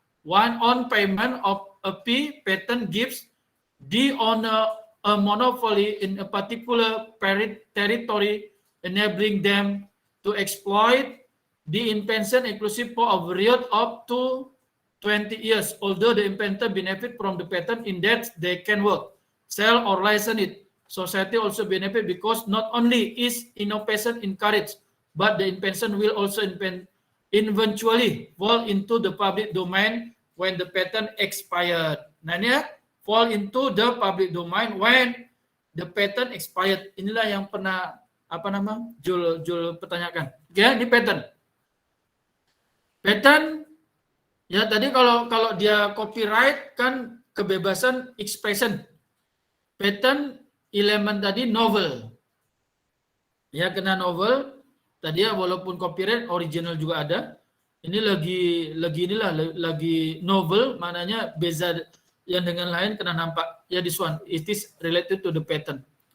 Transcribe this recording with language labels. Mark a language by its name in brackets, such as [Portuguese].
[English] One on payment of a fee, patent gives the owner a monopoly in a particular territory, enabling them to exploit the invention inclusive for a period up to 20 years, although the inventor benefit from the patent in that they can work, sell or license it. Society also benefit because not only is innovation encouraged, but the invention will also eventually fall into the public domain when the patent expired. [Malay] Nah ini ya, [English] fall into the public domain when the patent expired. [Malay] Inilah yang pernah Jul pertanyakan. Ya, ini patent. Patent ya tadi kalau dia copyright kan kebebasan expression. Patent elemen tadi novel. Ya kena novel. Tadi ya walaupun copyright original juga ada. Ini lagi novel, maknanya beza yang dengan lain kena nampak. [English] Ya this one, it is related to the patent.